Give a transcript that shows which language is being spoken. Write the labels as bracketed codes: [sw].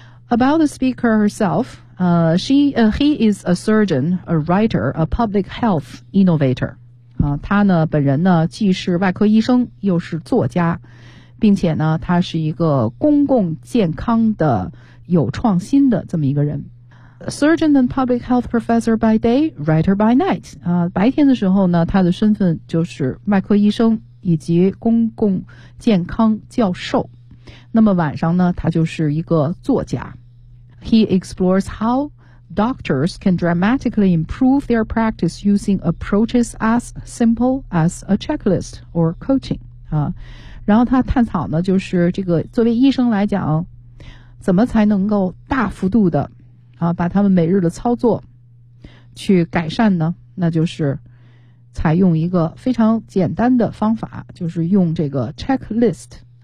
[en] About the speaker herself, he is a surgeon, a writer, a public health innovator. [zh] 他呢本人呢既是外科医生又是作家，并且呢他是一个公共健康的有创新的这么一个人。 [en] A surgeon and public health professor by day, writer by night. [zh] 白天的时候呢他的身份就是外科医生以及公共健康教授。那么晚上呢他就是一个作家。 [en] He explores how doctors can dramatically improve their practice using approaches as simple as a checklist or coaching. [zh] 然后他探讨呢就是这个作为医生来讲怎么才能够大幅度的把他们每日的操作去改善呢，那就是采用一个非常简单的方法，就是用这个 checklist。